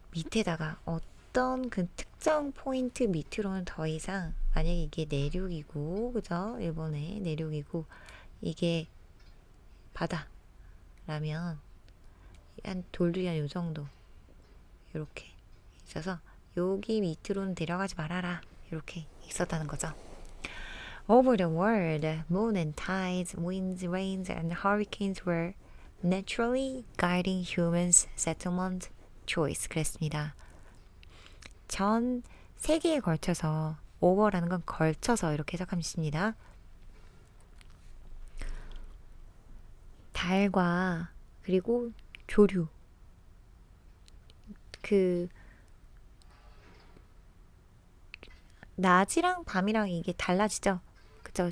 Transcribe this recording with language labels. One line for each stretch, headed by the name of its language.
Korean: 밑에다가 어떤 그 특정 포인트 밑으로는 더 이상 만약에 이게 내륙이고 그죠? 일본의 내륙이고 이게 바다라면 한 돌들이 한 요 정도 이렇게 있어서 여기 밑으로는 내려가지 말아라 이렇게 있었다는 거죠.
English: Over the world, moon and tides, winds, rains, and hurricanes were naturally guiding humans' settlement choice.
Korean: 그랬습니다. 전 세계에 걸쳐서 over라는 건 걸쳐서 이렇게 해석하면 됩니다. 달과 그리고 조류 그 낮이랑 밤이랑 이게 달라지죠. 그죠?